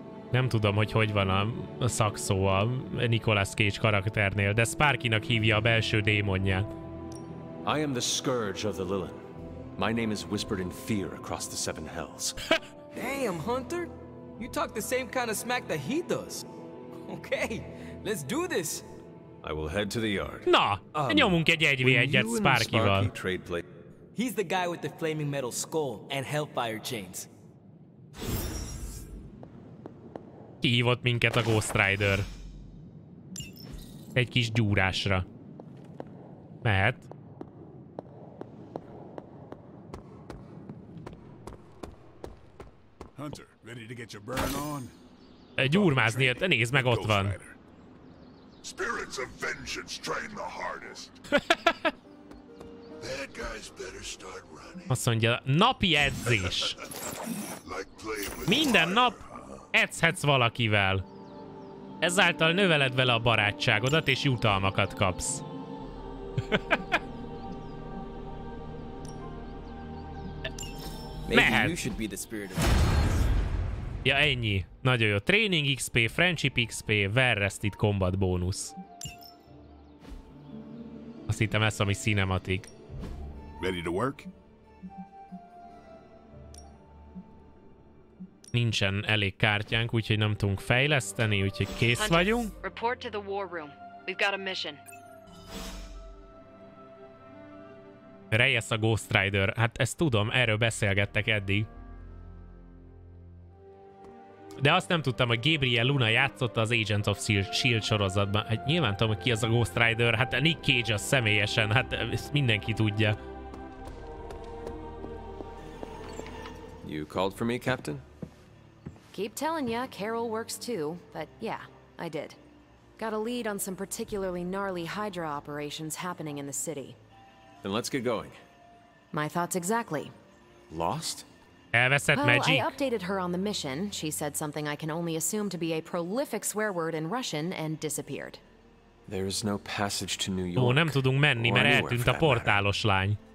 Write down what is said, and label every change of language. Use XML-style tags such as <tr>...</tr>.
<hu>Nem tudom, hogy van a szakszó a Nicolas Cage karakternél, de Sparky-nak hívja a belső démonját.</hu> <en>I am the scourge of the Lilith. My name is whispered in fear across the 7 hells. Damn, Hunter! You talk the same kind of smack that he does. Okay, let's do this. I will head to the yard.</en> <hu>Na, nyomunk egy 1v1-et Sparky-val.</hu> <en>He's the guy with the flaming metal skull and hellfire chains.</en> <hu>Kihívott minket a Ghost Rider. Egy kis gyúrásra. Mehet.</hu> <en>Hunter, ready to get your burn on?</en> <hu>Gyúrmázni, nézd meg, ott van.</hu> <en>Spirits of vengeance train the hardest. Bad guys better start running.</en> <hu>Azt mondja, napi edzés. Minden nap edzhetsz valakivel. Ezáltal növeled vele a barátságodat, és jutalmakat kapsz. Mehet. Ja, ennyi. Nagyon jó.</hu> <en>Training XP, Friendship XP, Well-rested Combat</en> <hu>bónusz. Azt hittem ez, ami cinematic.</hu> <en>Ready to work?</en> <hu>Nincsen elég kártyánk, úgyhogy nem tudunk fejleszteni, úgyhogy kész vagyunk.</hu> <en>Report to the war room. We've got a mission.</en> <hu>Reyes a Ghost Rider. Hát ezt tudom, erről beszélgettek eddig. De azt nem tudtam, hogy Gabriel Luna játszotta az Agents of S.H.I.E.L.D. sorozatban. Hát nyilván tudom, hogy ki az a Ghost Rider. Hát Nick Cage az személyesen, hát ezt mindenki tudja.</hu> <en>You called for me, Captain? Keep telling ya, Carol works too, but yeah, I did. Got a lead on some particularly gnarly Hydra operations happening in the city. Then let's get going. My thoughts exactly. Lost?</en> <hu>Elveszett Magic.</hu> <en>I updated her on the mission. She said something I can only assume to be a prolific swear word in Russian and disappeared. There is no passage to New York.</en> <hu>Ó, nem tudunk menni, mert eltűnt a portálos lány.</hu>